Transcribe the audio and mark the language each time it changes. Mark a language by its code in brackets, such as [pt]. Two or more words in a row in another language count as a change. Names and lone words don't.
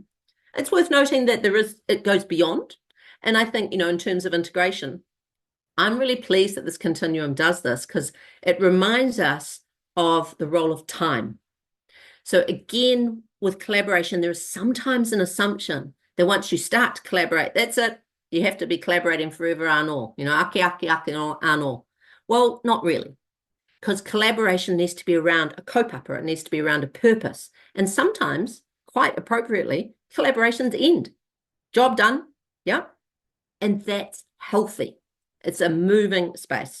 [en] It's worth noting that it goes beyond. And I think, in terms of integration, I'm really pleased that this continuum does this, because it reminds us of the role of time. So again, with collaboration, there is sometimes an assumption that once you start to collaborate, that's it. You have to be collaborating forever [mi] anō, ake anō. [en] Well, not really, because collaboration needs to be around a kaupapa. It needs to be around a purpose. And sometimes, quite appropriately, collaborations end. Job done, yeah? And that's healthy. It's a moving space.